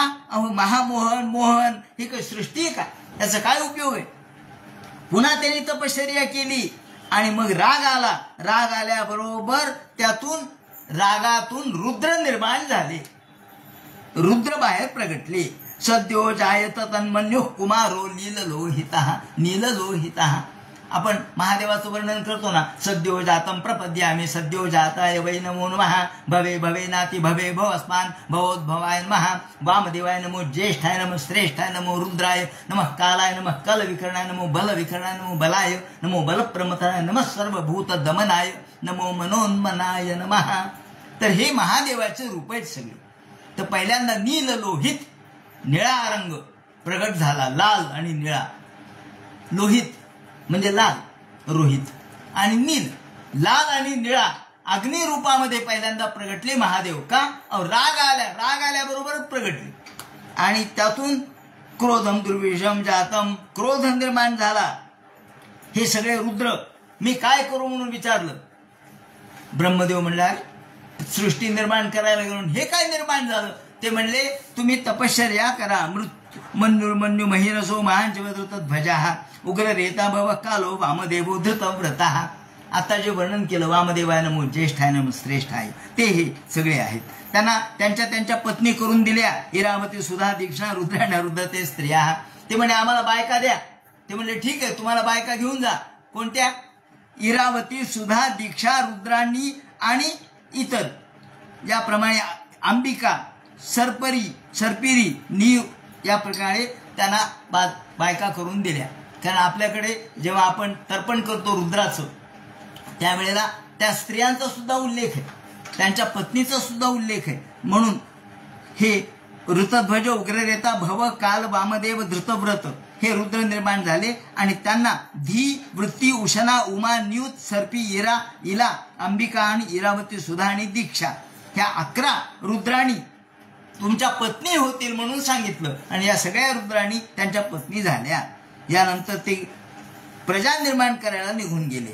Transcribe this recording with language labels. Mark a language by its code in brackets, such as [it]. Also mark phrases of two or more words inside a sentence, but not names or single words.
[mr] अहो महामोहन मोहन ही काही सृष्टी आहे का? याचा काय उपयोग आहे? पुन्हा त्यांनी तपश्चर्या केली आणि मग राग आला. राग आल्याबरोबर रागातून रुद्र निर्माण झाले. रुद्र बाहेर प्रगटले. [sa] सद्यो जायत तन्मन्यो कुमारो नीललोहितः. [mr] आपण महादेवाचं वर्णन करतो ना, [sa] सद्यो जातम प्रपद्यामि सद्यो जाताय वै नमो नमः भवे भवे नाति भवे भवस्मान भवोद्भवाय नमः वामदेवाय नमो ज्येष्ठाय नमो श्रेष्ठाय नमो रुद्राय नमः कालाय नमः कलविकरणाय नमो बलविकरणाय नमो बलाय नमो बलप्रमथनाय नमः सर्वभूत दमनाय नमो मनोन्मनाय नमः. [mr] तर हे महादेवाचे रूप आहेत सगळे. तर पहिल्यांदा नील लोहित, निळा रंग प्रगट झाला. लाल आणि निळा. लोहित म्हणजे लाल, रोहित आणि नील. लाल आणि निळा अग्नि रूपामध्ये पहिल्यांदा प्रगटले महादेव. का? राग आल्याबरोबरच प्रगटले. आणि त्यातून [sa] क्रोधम दुर्विषम जातम, [mr] क्रोध निर्माण झाला. हे सगळे रुद्र मी काय करू म्हणून विचारलं. ब्रह्मदेव म्हणला, सृष्टी निर्माण करायला गेलो हे काय निर्माण झालं? ते म्हणले, तुम्ही तपश्चर्या करा. [sa] मन्यु महिरसो महांचवधृत ध्वजा उग्र रेता भव कालो वामदेवो धृत व्रता. [mr] आता जे वर्णन केलं [sa] वामदेवाय नमो ज्येष्ठाय नमो श्रेष्ठाय, [mr] ते हे सगळे आहेत. त्यांना त्यांच्या पत्नी करून दिल्या. [sa] इरावती सुधा दीक्षा रुद्राण्या रुद्रते स्त्रिया. [mr] ते म्हणे आम्हाला बायका द्या. ते म्हणले ठीक आहे, तुम्हाला बायका घेऊन जा. कोणत्या? इरावती सुधा दीक्षा रुद्राणी आणि इतर. याप्रमाणे अंबिका सर्पिरी नीव या प्रकारे त्यांना बायका करून दिल्या. कारण आपल्याकडे जेव्हा आपण तर्पण करतो रुद्राचं, त्यावेळेला त्या स्त्रियांचा सुद्धा उल्लेख आहे, त्यांच्या पत्नीचा सुद्धा उल्लेख आहे. म्हणून हे ऋतध्वज उग्ररेता भव काल वामदेव धृतव्रत हे रुद्र निर्माण झाले. आणि त्यांना धी वृत्ती उशना उमा न्यूत सर्पी इला अंबिका आणि इरावती सुधा आणि दीक्षा ह्या 11 रुद्राणी तुमच्या पत्नी होतील म्हणून सांगितलं. आणि या सगळ्या रुद्राणी त्यांच्या पत्नी झाल्या. यानंतर ते प्रजा निर्माण करायला निघून गेले.